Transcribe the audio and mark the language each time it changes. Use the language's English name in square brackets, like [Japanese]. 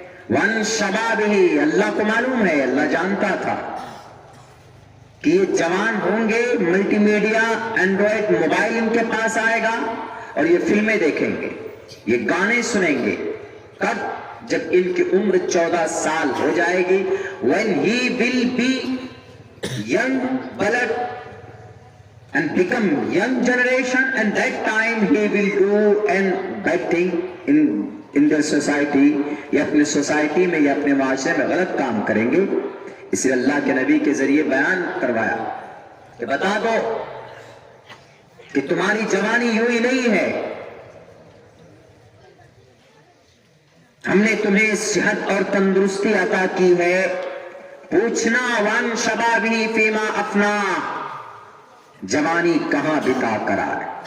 [Arabic] ون شبابہ، [Urdu] اللہ کو معلوم ہے، اللہ جانتا تھا کہ یہ جوان ہوں گے، ملٹی میڈیا اینڈرائڈ موبائل ان کے پاس آئے گا اور یہ فلمیں دیکھیں گے، یہ گانے سنیں گے. کب؟ جب ان کی عمر 14 سال ہو جائے گی. [English] when he will be young blood and become young generation, and that time he will do and bad thing in the society، [Urdu] یا اپنے سوسائٹی میں یا اپنے معاشرے میں غلط کام کریں گے. اس لیے اللہ کے نبی کے ذریعے بیان کروایا کہ بتا دو کہ تمہاری جوانی یوں ہی نہیں ہے، ہم نے تمہیں صحت اور تندرستی عطا کی ہے. پوچھنا [Arabic] وان شبابی فیما افنا، [Urdu] جوانی کہاں بتا کر آئے.